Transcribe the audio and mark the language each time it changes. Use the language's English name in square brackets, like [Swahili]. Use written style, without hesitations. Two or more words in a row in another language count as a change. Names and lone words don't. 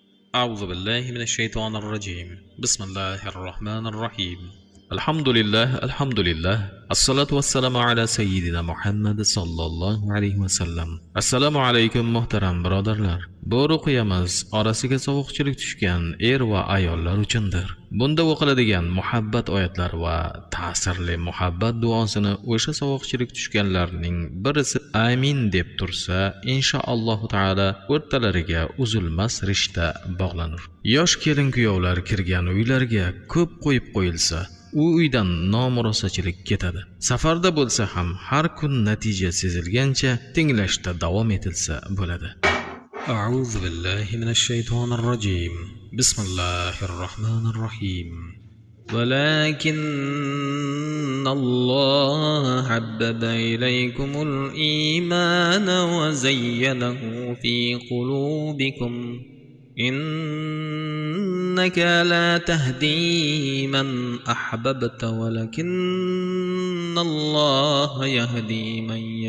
[Arabic] أعوذ بالله من الشيطان الرجيم. بسم الله الرحمن الرحيم. الحمد لله الصلاة والسلام على سيدنا محمد صلى الله عليه وسلم. [Uzbek] Assalomu alaykum muhtaram birodarlar. Bu ruqyamiz orasiga sovuqchilik tushgan er va ayollar uchundir. Bunda o'qiladigan muhabbat oyatlari va ta'sirli muhabbat duosini o'sha sovuqchilik tushganlarning birisi amin deb tursa, [Arabic] إن شاء الله تعالى [Uzbek] o'rtalariga uzilmas rishta bog'lanur. Yosh kelin kuyovlar kirgan uylarga ko'p qo'yib qo'yilsa, u uydan nomurosachilik ketadi. Safarda bo'lsa ham har kun natija sezilgancha tinglashda davom etilsa bo'ladi. [Arabic] أعوذ بالله من الشيطان الرجيم. بسم الله الرحمن الرحيم. ولكن الله حبب إليكم الإيمان وزينه في قلوبكم إنك لا تهدي من أحببت ولكن الله يهدي من